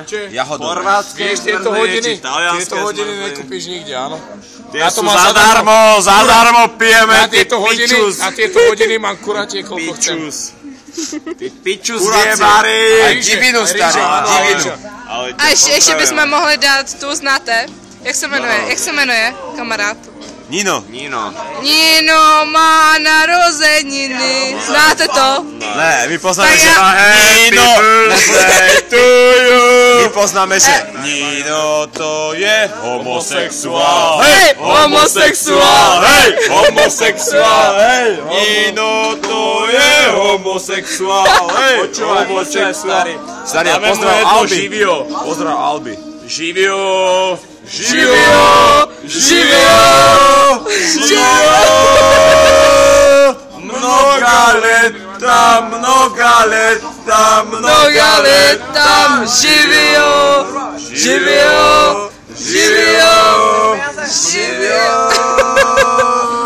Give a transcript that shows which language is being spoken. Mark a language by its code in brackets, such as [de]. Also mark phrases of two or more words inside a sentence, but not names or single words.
[sk] Jahodové. Vieš, tieto hodiny nekúpiš nikde, áno. Tie sú zadarmo pijeme, ty pičus. Na tieto hodiny mám kuratie, koľko chcem. Ty pičus vyjebaný. Divinu, starý, divinu. [cs] A ještě bychom mohli dát, tu znáte? Jak se jmenuje kamarád? Nino. Nino má narozeniny. Znáte to? Ne, my poznáme, že má [en] happy birthday to you. [cs] My poznáme, že Nino to je homosexuál. Hej, homosexuál. Nino to je homosexuál. Hej, homosexuál. Starý, pozdrav Albi. [sr] Pozdrav Albi. Živio. Mnoga leta, živio.